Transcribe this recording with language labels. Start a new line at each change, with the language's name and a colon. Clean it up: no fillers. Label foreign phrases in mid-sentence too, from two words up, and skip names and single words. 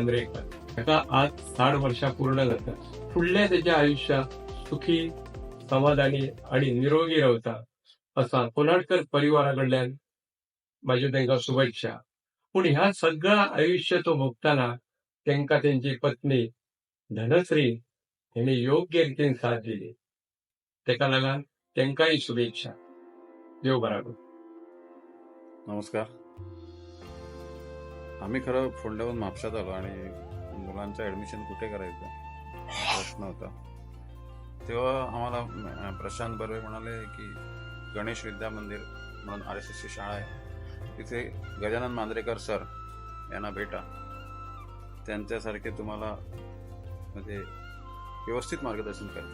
Konkani: ताका आज 60 वर्षां पूर्ण जातात. फुडल्या त्याच्या आयुष्यात सुखी समाधानी आणि निरोगी रावता असा कोणाडकर परिवाराकडल्यान माझ्यो तांकां शुभेच्छा. पूण ह्या सगळ्या आयुष्य तो भोगताना तांकां त्यांची पत्नी धनश्री हिने योग्य रितीन साथ दिली. तेका लागून तांकांय शुभेच्छा. देव बरा करूं.
Marathi: नमस्कार. आम्ही खरं फोंड्याहून म्हापशात आलो आणि मुलांचं ॲडमिशन कुठे करायचं प्रश्न होता. तेव्हा आम्हाला प्रशांत बर्वे म्हणाले की गणेश विद्या मंदिर म्हणून RSSची शाळा आहे, तिथे गजानन मांजरेकर सर यांना भेटा, त्यांच्यासारखे तुम्हाला म्हणजे व्यवस्थित मार्गदर्शन करतील.